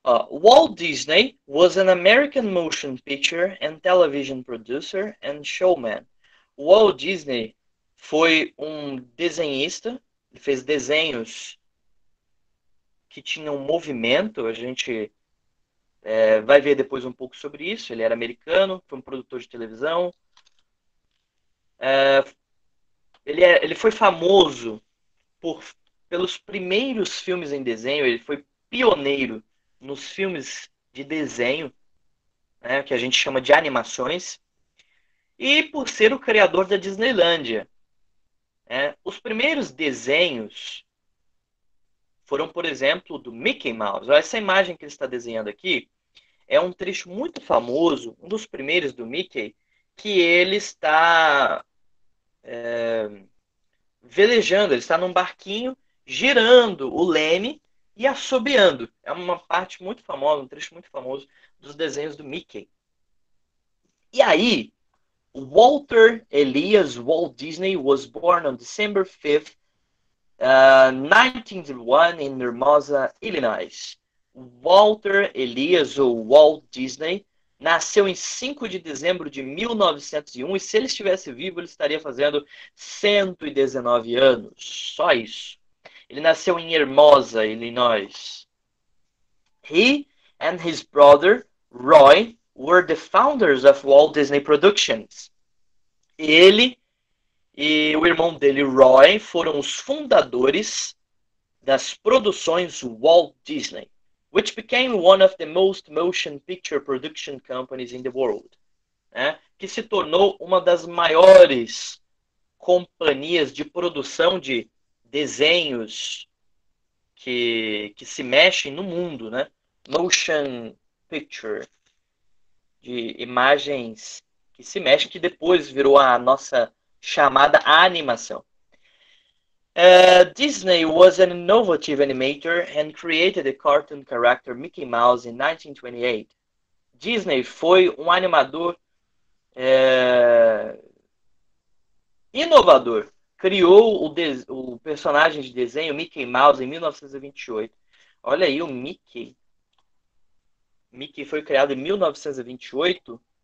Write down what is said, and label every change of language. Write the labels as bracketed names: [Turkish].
[English] Walt Disney was an American motion picture and television producer and showman. [Portuguese] Walt Disney foi um desenhista, ele fez desenhos que tinham movimento, a gente vai ver depois um pouco sobre isso. Ele era americano, foi um produtor de televisão. Ele foi famoso pelos primeiros filmes em desenho, ele foi pioneiro nos filmes de desenho, né, que a gente chama de animações, e por ser o criador da Disneylândia. Os primeiros desenhos foram, por exemplo, do Mickey Mouse. Essa imagem que ele está desenhando aqui é um trecho muito famoso, um dos primeiros do Mickey, que ele está velejando, ele está num barquinho, girando o leme e assobiando. É uma parte muito famosa, um trecho muito famoso dos desenhos do Mickey. E aí, [English] Walter Elias Walt Disney was born on December 5th, 1901 in Hermosa, Illinois. [Portuguese] Walter Elias, ou Walt Disney, nasceu em 5 de dezembro de 1901 e se ele estivesse vivo, ele estaria fazendo 119 anos. Só isso. Ele nasceu em Hermosa, Illinois. [English] He and his brother, Roy, were the founders of Walt Disney Productions. [Portuguese] Ele e o irmão dele, Roy, foram os fundadores das produções Walt Disney, [English] which became one of the most motion picture production companies in the world, [Portuguese] que se tornou uma das maiores companhias de produção de desenhos que se mexem no mundo, né? Motion picture, de imagens que se mexem, que depois virou a nossa chamada animação. [English] Disney was an innovative animator and created the cartoon character Mickey Mouse in 1928. [Portuguese] Disney foi um animador inovador. Criou o personagem de desenho Mickey Mouse em 1928. Olha aí o Mickey. Mickey foi criado em 1928.